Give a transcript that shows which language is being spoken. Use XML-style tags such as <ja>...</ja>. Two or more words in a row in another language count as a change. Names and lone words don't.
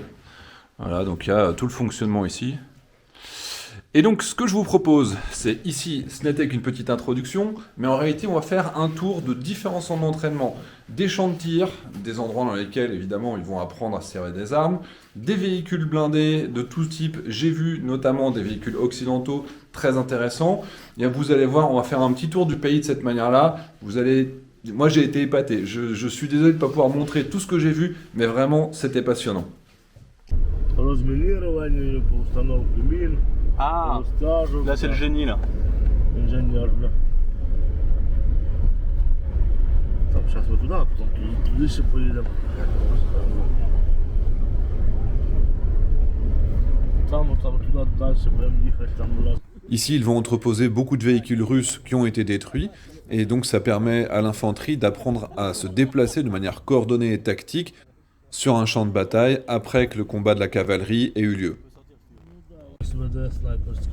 <fr>Voilà, donc il y a tout le fonctionnement ici. Et donc ce que je vous propose, c'est ici, ce n'était qu'une petite introduction, mais en réalité on va faire un tour de différents centres d'entraînement, des champs de tir, des endroits dans lesquels évidemment ils vont apprendre à se servir des armes, des véhicules blindés de tout type, j'ai vu notamment des véhicules occidentaux très intéressants. Et vous allez voir, on va faire un petit tour du pays de cette manière-là. Moi j'ai été épaté, je suis désolé de ne pas pouvoir montrer tout ce que j'ai vu, mais vraiment c'était passionnant.</fr> <uk>Розмінірування, по установку мін, Ah, по стажу.</uk> <fr>là c'est le génie là.</fr> <uk>Інженер, да. Так, зараз ми туди, а потім туди ще поїдемо. Там туди далі будемо їхати, там у нас.</uk> <fr>Ici, ils vont entreposer beaucoup de véhicules russes qui ont été détruits, et donc ça permet à l'infanterie d'apprendre à se déplacer de manière coordonnée et tactique sur un champ de bataille après que le combat de la cavalerie ait eu lieu.</fr> <uk>СВД снайперське.</uk>